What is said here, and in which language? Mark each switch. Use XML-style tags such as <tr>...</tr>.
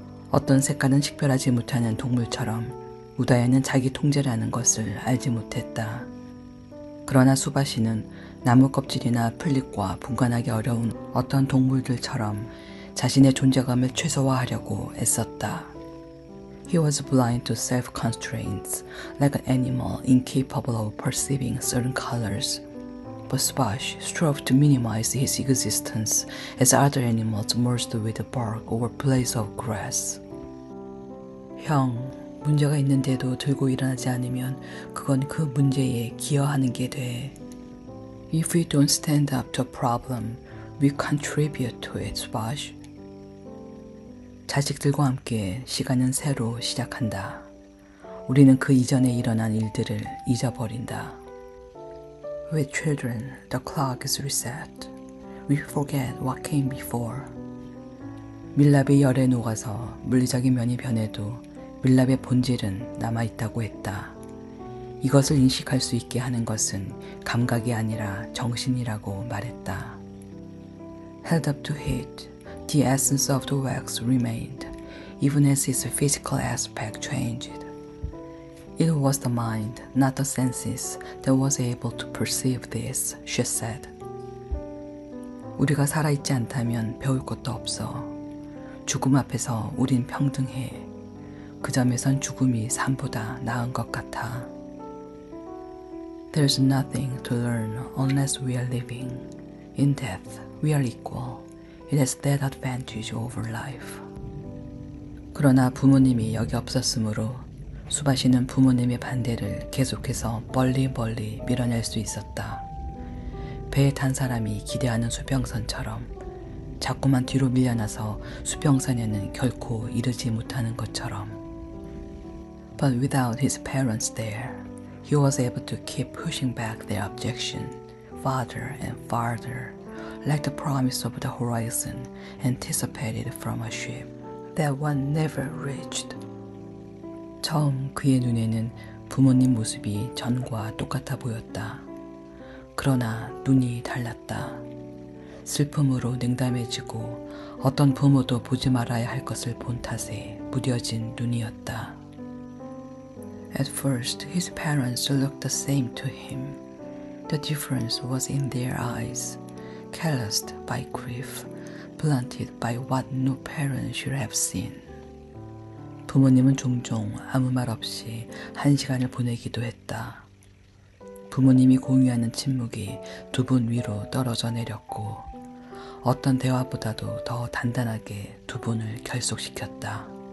<ko>어떤 색깔은 식별하지 못하는 동물처럼 우다야는 자기 통제라는 것을 알지 못했다. 그러나 수바시는 나무 껍질이나 풀잎과 분간하기 어려운 어떤 동물들처럼 자신의 존재감을 최소화하려고 애썼다.</ko> <en>He was blind to self-constraints, like an animal incapable of perceiving certain colors. But Swash strove to minimize his existence as other animals merged with the bark or blades of grass.</en> <ko>형, 문제가 있는데도 들고 일어나지 않으면 그건 그 문제에 기여하는 게 돼.</ko> <en>If we don't stand up to a problem, we contribute to it, Swash.</en> <ko>자식들과 함께 시간은 새로 시작한다. 우리는 그 이전에 일어난 일들을 잊어버린다.</ko> <en>With children, the clock is reset. We forget what came before.</en> <ko>밀랍이 열에 녹아서 물리적인 면이 변해도 밀랍의 본질은 남아있다고 했다. 이것을 인식할 수 있게 하는 것은 감각이 아니라 정신이라고 말했다.</ko> <en>Held up to heat, the essence of the wax remained, even as its physical aspect changed. It was the mind, not the senses, that was able to perceive this, she said.</en> <ko>우리가 살아있지 않다면 배울 것도 없어. 죽음 앞에서 우린 평등해. 그 점에선 죽음이 삶보다 나은 것 같아.</ko> <en>There's nothing to learn unless we are living. In death, we are equal. It has that advantage over life.</en> <ko>그러나 부모님이 여기 없었으므로 수바시는 부모님의 반대를 계속해서 멀리 밀어낼 수 있었다. 배에 탄 사람이 기대하는 수평선처럼 자꾸만 뒤로 밀려나서 수평선에는 결코 이르지 못하는 것처럼.</ko> <en>But without his parents there, he was able to keep pushing back their objection, farther and farther, like the promise of the horizon anticipated from a ship that one never reached.</en> <ko>처음 그의 눈에는 부모님 모습이 전과 똑같아 보였다. 그러나 눈이 달랐다. 슬픔으로 냉담해지고 어떤 부모도 보지 말아야 할 것을 본 탓에 무뎌진 눈이었다.</ko> <en>At first, his parents looked the same to him. The difference was in their eyes. Calloused by grief, blunted by what no parent should have seen.</en> <ko>부모님은 종종 아무 말 없이 한 시간을 보내기도 했다. 부모님이 공유하는 침묵이 두 분 위로 떨어져 내렸고 어떤 대화보다도 더 단단하게 두 분을 결속시켰다.</ko>